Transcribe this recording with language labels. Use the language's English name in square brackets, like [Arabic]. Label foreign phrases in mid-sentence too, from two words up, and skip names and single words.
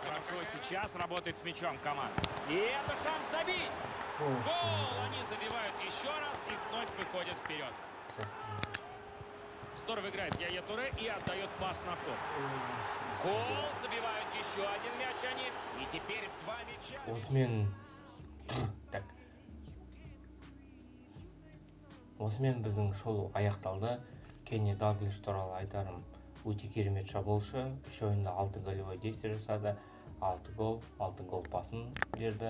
[Russian] Хорошо сейчас работает с мячом команда. И это шанс забить! Гол! Они забивают еще раз и вновь выходят вперед. Здорово играет Яя Туре и отдает пас на ход. Гол! Забивают еще один мяч они. И теперь в 2 мяча. [Kazakh] Осымен так. Осымен біздің шолу аяқталды. Кенни Далглиш туралы айтарым өте керемет шабуылшы. 3 ойында 6 [Russian] голевой действие [Kazakh] жасады. 6 гол пасын берді.